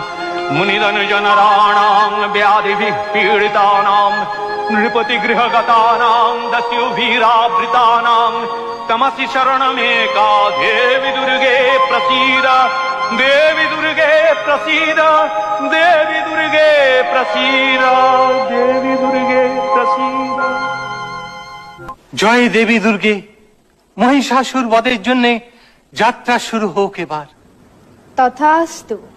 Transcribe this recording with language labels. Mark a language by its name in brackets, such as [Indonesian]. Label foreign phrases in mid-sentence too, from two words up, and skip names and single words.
[Sanskrit] मुनिधनजनराणां व्याधिभिः पीडितानां नृपतिगृहगतानां दस्युभिरावृतानां तमसि शरणमेका देवि दुर्गे प्रसीद, देवि दुर्गे प्रसीद, देवि दुर्गे प्रसीद, देवि दुर्गे प्रसीद। [Bangla] জয় দেবী দুর্গে, মহিষাসুর বধের জন্য যাত্রা শুরু হোক এবার। তথাস্তু।